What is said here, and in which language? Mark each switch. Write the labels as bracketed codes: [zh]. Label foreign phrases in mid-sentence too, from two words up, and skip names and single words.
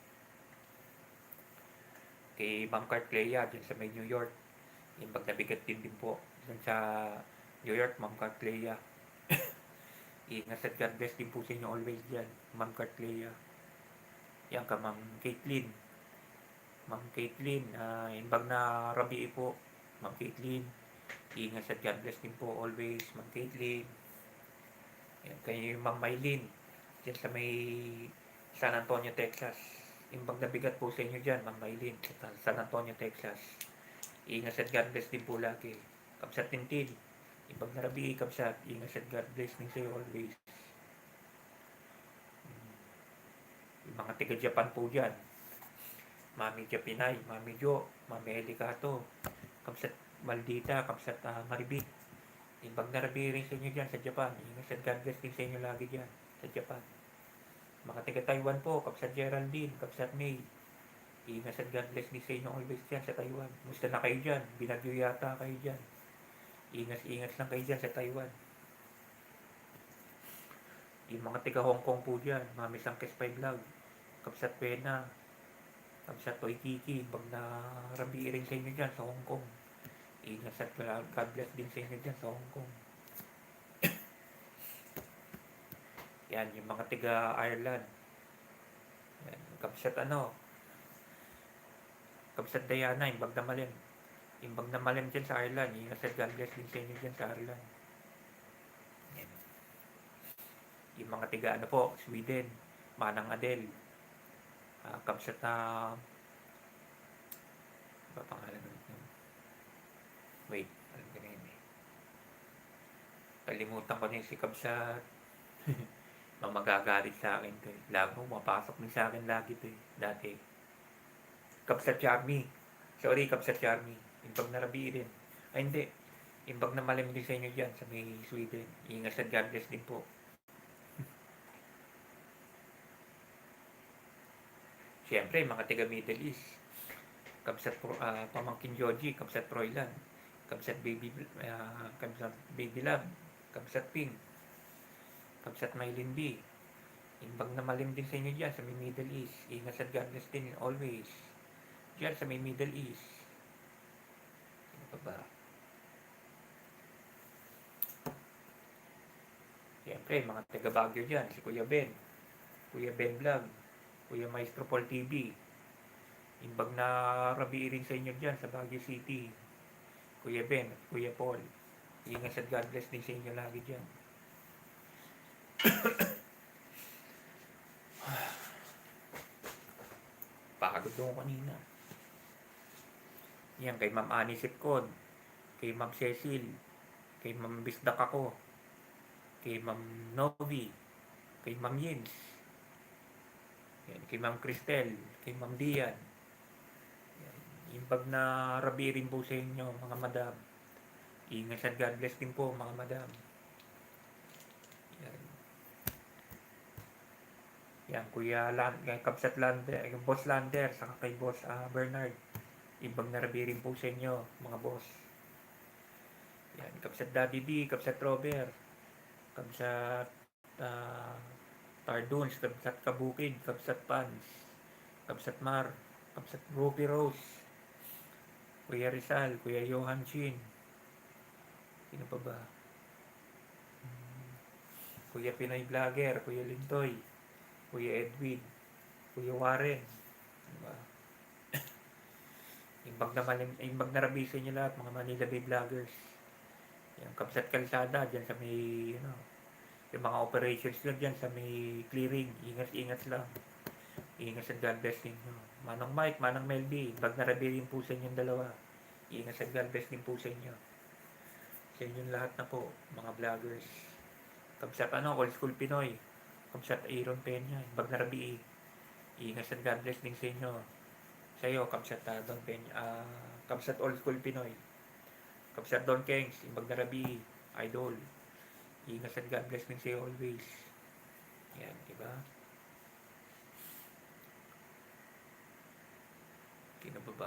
[tl] Kay Ma'am Cart Clea, dyan sa may New York. [ilo] Imbag na bigat din po. [tl] Dun sa New York, Ma'am Cart Clea. Ingat at [en] God bless [tl] din po sa inyo always dyan, Ma'am Cart Clea. Yan ka, Ma'am Caitlin. Ma'am Caitlin, [ilo] imbag na rabi po, Ma'am Caitlin. [tl] Ingat at [en] God bless [tl] din po always, Ma'am Caitlin. Yan kayo, Ma'am Mylene. Dyan sa may San Antonio, Texas. [ilo] Imbag na bigat [tl] po sa inyo dyan, Ma'am Mylene. Sa San Antonio, Texas. Ingat at [en] God bless [tl] din po lagi. [ilo] Kapsat Tintin. Ibang narabi, kapsat. [tl] Ingat at [en] God bless [tl] din sa'yo always. Yung mga tiga-Japan po dyan. Mami Japinay, Mami Jo, Mami Elicato, kapsat Maldita, kapsat Maribik. [ilo] Ibang narabi [tl] rin sa inyo dyan sa Japan. Ingat at [en] God bless [tl] din sa inyo lagi dyan sa Japan. Mga tiga-Taiwan po, kapsat Geraldine, kapsat May. Ingat at [en] God bless [tl] din sa inyo always dyan sa Taiwan. Musta na kayo dyan? Binagyo yata kayo dyan. Ingat lang kayo dyan sa Taiwan. Yung mga tiga Hong Kong po dyan, Mami Sangkes 5 Vlog, Kapsat Pena, Kapsat Toy Kiki, pag narabi rin sa inyo dyan sa Hong Kong. Ingat at [en] God bless [tl] din sa inyo dyan sa Hong Kong. Yan, yung mga tiga Ireland. Yan, [ilo] Kapsat Kapsat Diana, imbag na malim. Imbag na malim [tl] dyan sa Ireland. Ingat at [en] God bless [tl] din sa inyo dyan sa Ireland. Yan. Yung mga tiga Sweden, Manang Adel, Kapsat ba pangalan nun? Wait, alam ko na yun eh. Kalimutan ko na yung si Kapsat. Magagalit sa akin to eh. Labo, mapasok din sa akin lagi to eh. Dati. Kapsat Charmy. Sorry, Kapsat Charmy. [ilo] Imbag na rabi rin. Ay, hindi. Imbag na malim [tl] din sa inyo dyan sa may Sweden. Ingat at [en] God bless [tl] din po. Siyempre, mga taga Middle East. Kapsat Pamangkin Joji, Kapsat Proylan, Kapsat Baby Love, Kapsat Ping. Kabsat Maylin B. [ilo] Imbag na malim [tl] din sa inyo dyan sa may Middle East. Ingat at [en] God bless [tl] din always. Dyan sa may Middle East. Ano pa ba? Siyempre, mga taga Baguio dyan. Si Kuya Ben. Kuya Ben Vlog. Kuya Maestro Paul TV. [ilo] Imbag na rabi [tl] rin sa inyo dyan sa Baguio City. Kuya Ben at Kuya Paul. Ingat at [en] God bless [tl] din sa inyo lagi dyan. Pagod ako kanina. Yan, kay Ma'am Annie Sitcon. Kay Ma'am Cecil. Kay Ma'am Bisdak ako. Kay Ma'am Novi. Kay Ma'am Yins. Yan, kay Ma'am Cristel. Kay Ma'am Dian. Yan, [ilo] imbag na rabi [tl] rin po sa inyo mga madam. Ingat at [en] God bless [tl] din po mga madam. Yan. Yan, Kuya Kabsat Lander, yung Boss Lander, saka kay Boss Bernard. [ilo] Ibang narabi [tl] rin po sa inyo, mga boss. Yan, Kabsat Daddy D, Kabsat Robert, Kabsat Tarduns, Kabsat Kabukid, Kabsat Pans, Kabsat Mar, Kabsat Ruby Rose, Kuya Rizal, Kuya Johan Chin. Sino pa ba? Kuya Pinoy Vlogger, Kuya Lintoy, Kuya Edwin, Kuya Warren. Diba? [ilo] Imbag na rabisa [tl] nyo lahat, mga Manila Bay Vloggers. Yung Kabsat Kalsada, dyan sa may, yung mga operations lang dyan sa may clearing. Ingat lang. Ingat sa [en] God bless [tl] ninyo. Manong Mike, Manong Melby, [ilo] imbag na rabi [tl] rin po sa inyong dalawa. Ingat sa [en] God bless [tl] din po sa inyo. Sa inyong lahat na po, mga vloggers. [ilo] Kabsat Old School Pinoy. Kabsat Aaron Peña, imbag na rabi. Ingat sa [en] God bless [ilo] din sa inyo. [tl] Sa iyo, Kabsat Don Peña, Kabsat Old School Pinoy. [ilo] Kabsat Don Kengs, imbag na rabi, idol. [tl] Ingat at [en] God bless [tl] din sa iyo always. Yan, diba? Sino ba?